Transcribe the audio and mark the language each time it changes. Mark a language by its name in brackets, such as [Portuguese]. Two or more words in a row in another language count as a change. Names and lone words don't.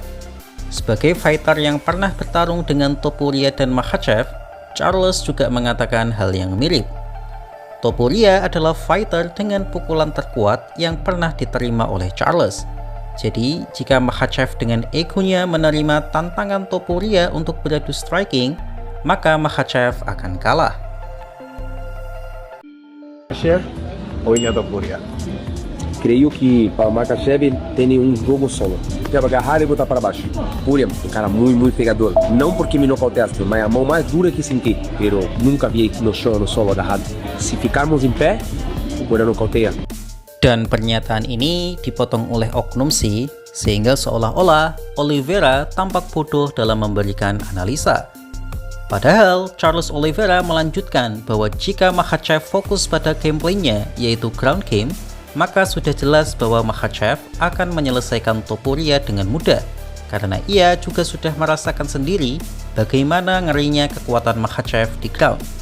[Indonesian] Sebagai fighter yang pernah bertarung dengan Topuria dan Makhachev, Charles juga mengatakan hal yang mirip. Topuria adalah fighter dengan pukulan terkuat yang pernah diterima oleh Charles. Jadi, jika Makhachev dengan egonya menerima tantangan Topuria untuk beradu striking, maka Makhachev akan kalah. [Portuguese] Makhachev o Ilia Topuria? Creio que o Makhachev tem jogo solo. Quer agarrar e botar para baixo. Fúria, um cara muito pegador. Não porque me nocauteaste, mas a mão mais dura que senti. Pero nunca vi no chão, no solo agarrado. Se ficarmos em pé, Fúria nocauteia. [Indonesian] Dan pernyataan ini dipotong oleh oknum C, sehingga seolah-olah Oliveira tampak bodoh dalam memberikan analisa. Padahal Charles Oliveira melanjutkan bahwa jika Makhachev fokus pada gameplaynya, yaitu [English] ground game, [Indonesian] maka sudah jelas bahwa Makhachev akan menyelesaikan Topuria dengan mudah, karena ia juga sudah merasakan sendiri bagaimana ngerinya kekuatan Makhachev di ground.